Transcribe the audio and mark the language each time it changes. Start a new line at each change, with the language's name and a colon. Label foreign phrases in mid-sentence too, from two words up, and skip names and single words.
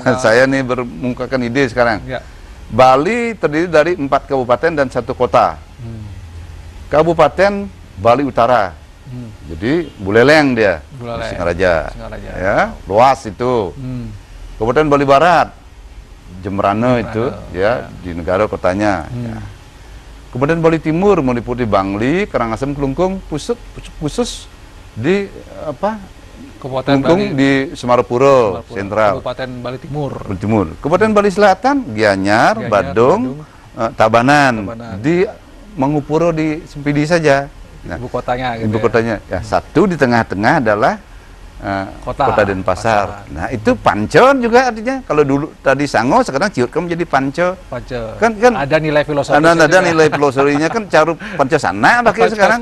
Indonesian: Saya nih bermukakan ide sekarang. Bali terdiri dari 4 kabupaten dan 1 kota. Kabupaten Bali Utara. Jadi Buleleng dia, Singaraja. Ya, luas itu. Kabupaten Bali Barat, Jembrana itu, ya, di negara kotanya. Ya. Kabupaten Bali Timur meliputi Bangli, Karangasem, Kelungkung, khusus di Kelungkung di Semarapura, Sentral. Kabupaten Bali Timur. Kabupaten Bali Selatan, Gianyar, Badung, Tabanan. Di Mangupuro di Sempidi saja. Nah, ibu kotanya gitu. Ibu kotanya. Ya, satu di tengah-tengah adalah Kota Denpasar. Nah, itu Panco juga artinya. Kalau dulu tadi Sango, sekarang Ciutkem menjadi Panco. Kan ada nilai filosofi. Ada nilai filosofinya kan Caru Pancasana pakai sekarang.